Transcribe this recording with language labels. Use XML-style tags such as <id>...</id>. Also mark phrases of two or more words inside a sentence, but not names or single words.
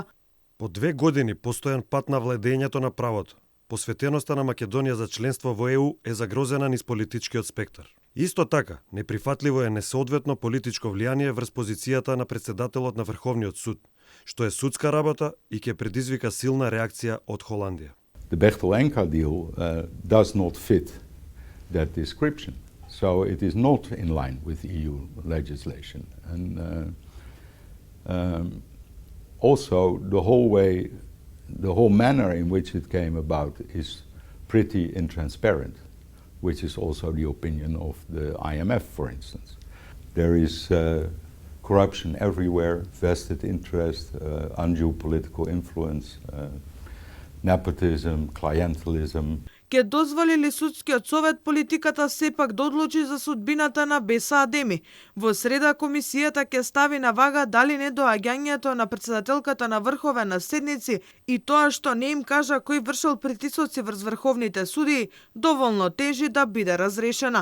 <mk>По 2 години постојан пат на владењето на правото. Посветеноста на Македонија за членство во ЕУ е загрозена низ политичкиот спектар. Исто така, неприфатливо е несоодветно политичко влијание врз позицијата на председателот на Врховниот суд, што е судска работа и ќе предизвика силна реакција од Холандија.</mk> <en>The Bechtel-Enka deal does not fit that description. So it is not in line with EU legislation. And also the whole manner in which it came about is pretty intransparent, which is also the opinion of the IMF, for instance. There is corruption everywhere, vested interest, undue political influence, nepotism, clientelism.</en> <mk>Ке дозволи ли судскиот совет политиката сепак да одлучи за судбината на Беса Адеми? Во среда комисијата ќе стави на вага дали недоаѓањето на председателката на Врховен на седници и тоа што не им кажа кој вршил притисоци врз врховните судии доволно тежи да биде разрешена.</mk>